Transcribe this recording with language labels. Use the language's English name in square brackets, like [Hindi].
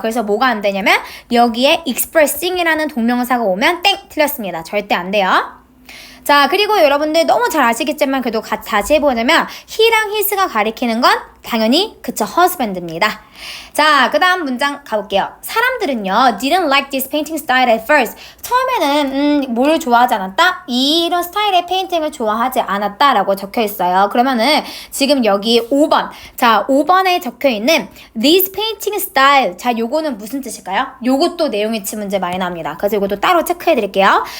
[Korean] 그래서 뭐가 안 되냐면 여기에 expressing이라는 동명사가 오면 땡! 틀렸습니다. 절대 안 돼요. 자, 그리고 여러분들 너무 잘 아시겠지만 그래도 다시 해보자면 he랑 his가 가리키는 건 당연히 그쵸, husband입니다. 자, 그 다음 문장 가볼게요. 사람들은요 [English] didn't like this painting style at first. [Korean] 처음에는 뭘 좋아하지 않았다? 이런 스타일의 페인팅을 좋아하지 않았다 라고 적혀있어요. 그러면은 지금 여기 5번, 자 5번에 적혀있는 [English] this painting style, [Korean] 자 요거는 무슨 뜻일까요? 요것도 내용일치 문제 많이 나옵니다. 그래서 요것도 따로 체크해드릴게요.